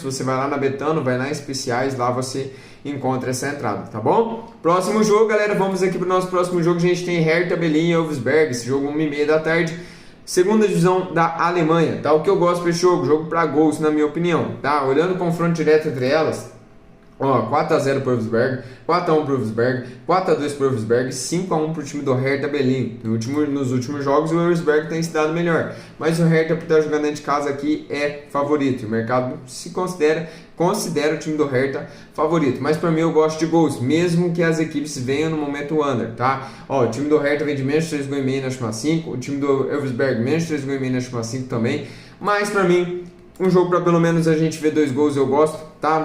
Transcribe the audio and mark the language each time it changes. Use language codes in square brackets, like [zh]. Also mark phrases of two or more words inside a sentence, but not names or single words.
[pt] Você vai lá na Betano, vai lá em especiais, lá você encontra essa entrada, tá bom? Próximo jogo, galera, vamos aqui pro nosso próximo jogo. A gente tem Hertha Berlim e Wolfsberg, esse jogo 1h30 da tarde. Segunda divisão da Alemanha, tá? O que eu gosto desse jogo para gols, na minha opinião, tá? Olhando o confronto direto entre elas, ó, 4-0 pro Wolfsberg, 4-1 pro Wolfsberg, 4-2 pro Wolfsberg, 5-1 pro time do Hertha Berlim. Nos últimos jogos o Wolfsberg tem se dado melhor, mas o Hertha, por estar jogando dentro de casa aqui, é favorito. O mercado se considera o time do Hertha favorito, mas para mim eu gosto de gols, mesmo que as equipes venham no momento under, tá? Ó, o time do Hertha vem de menos 3,5 na Chama 5, o time do Wolfsberg menos 3,5 na Chama 5 também, mas para mim um jogo para pelo menos a gente ver 2 gols eu gosto, tá?